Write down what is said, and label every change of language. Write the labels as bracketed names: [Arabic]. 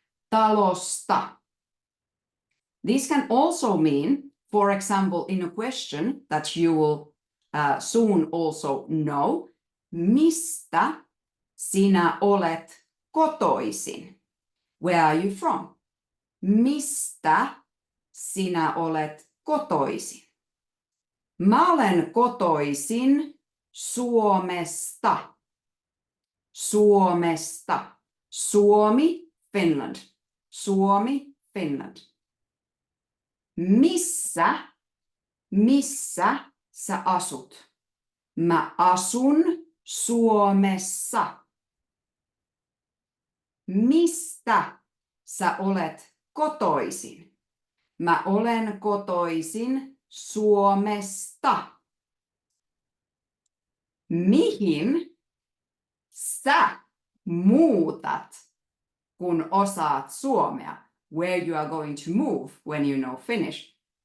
[English] Talosta. This can also mean, for example, in a question that you will soon also know, [Finnish] mistä sinä olet kotoisin? [English] Where are you from? [Finnish] Mistä sinä olet kotoisin? Mä olen kotoisin Suomesta. Suomesta. Suomi, Finland. Suomi, Finland. Missä sä asut? Mä asun Suomessa. Mistä sä olet kotoisin? Mä olen kotoisin Suomesta. Mihin sä muutat, kun osaat suomea? [English] Where you are going to move when you know Finnish.